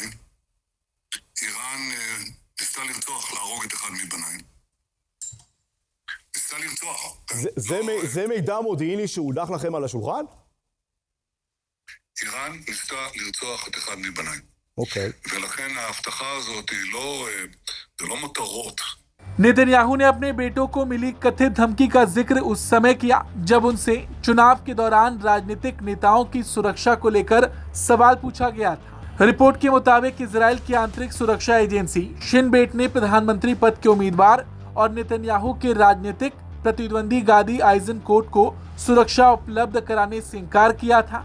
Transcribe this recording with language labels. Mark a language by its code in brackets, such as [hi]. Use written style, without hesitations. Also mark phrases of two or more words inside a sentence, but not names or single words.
[he] איראן ניסתה לרצוח, להרוג את אחד מבניי. ניסתה לרצוח. זה מידע מודיעיני שהונח לכם על השולחן? איראן ניסתה לרצוח את אחד מבניי. אוקיי. ולכן ההבטחה הזאת היא לא מטרות. [hi] नेतन्याहू ने अपने बेटों को मिली कथित धमकी का जिक्र उस समय किया जब उनसे चुनाव के दौरान राजनीतिक नेताओं की सुरक्षा को लेकर सवाल पूछा गया था। रिपोर्ट के मुताबिक इजराइल की आंतरिक सुरक्षा एजेंसी शिन बेट ने प्रधानमंत्री पद के उम्मीदवार और नेतन्याहू के राजनीतिक प्रतिद्वंदी गादी आइजनकोट को सुरक्षा उपलब्ध कराने से इनकार किया था।